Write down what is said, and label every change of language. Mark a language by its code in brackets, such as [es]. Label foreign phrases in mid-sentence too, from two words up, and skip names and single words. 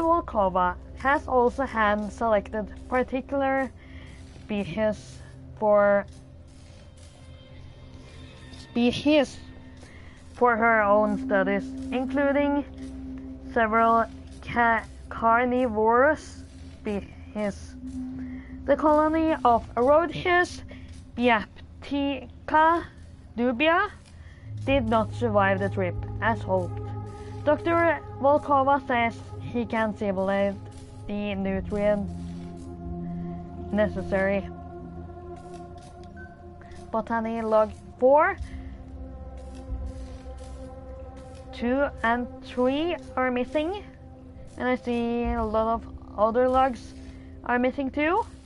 [en] Volkova has also hand selected particular species for her own studies, including several carnivorous species. The colony of Rhodesius biaptica dubia did not survive the trip as hoped. Dr. Volkova says he can simulate the nutrients necessary. Botany Log 4, 2 and 3 are missing, and I see a lot of other logs are missing too.